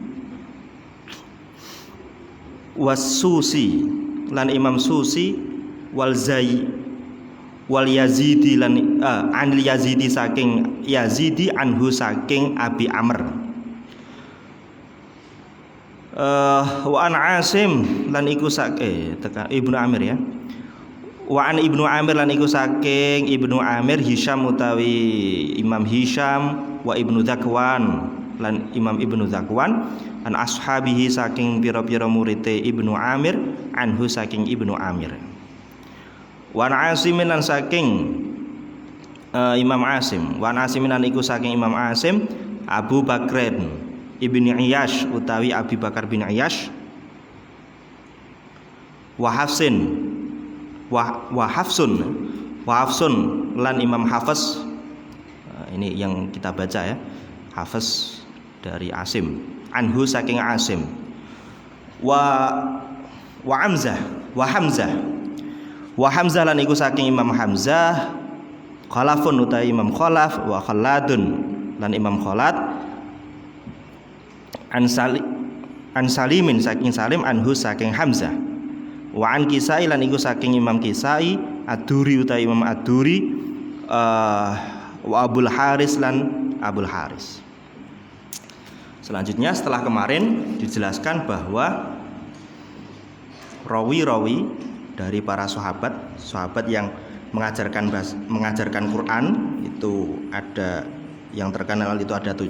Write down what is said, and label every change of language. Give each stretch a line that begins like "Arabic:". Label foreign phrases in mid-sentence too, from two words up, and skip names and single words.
Javanese: Was-Susi lan Imam Susi wal Yazidi lan anil Yazidi saking Yazidi anhu saking Abi Amr. Wa an Asim lan iku saking Ibnu Amir ya. Wa an Ibnu Amir lan iku saking Ibnu Amir Hisham utawi Imam Hisham wa Ibnu Zakwan lan Imam Ibnu Zakwan
Arabic: عن أصحابه
Javanese: saking pira-pira murite Ibnu Amir anhu saking Ibnu Amir. Wa an Asimin lan saking Imam Asim. Wa an Asimin lan iku saking Imam Asim Abu Bakrin Ibnu Iyash utawi Abi Bakar bin Iyash. Wa Hafsun lan Imam Hafiz.
Indonesian: Ini yang kita baca ya. Hafiz dari Asim.
Javanese: Anhu saking Asim. Wa Hamzah lan iku saking Imam Hamzah. Khalafun utawi Imam Khalaf wa Khalladun lan Imam Khalad. An Salimin saking Salim anhu saking Hamzah. Wa an Kisai lan iku saking Imam Kisai. Ad-Duri utawi Imam Ad-Duri. Wa Abul Haris lan Abul Haris.
Indonesian: Selanjutnya setelah kemarin dijelaskan bahwa rawi-rawi dari para sahabat yang mengajarkan Quran itu ada yang terkenal itu ada 7.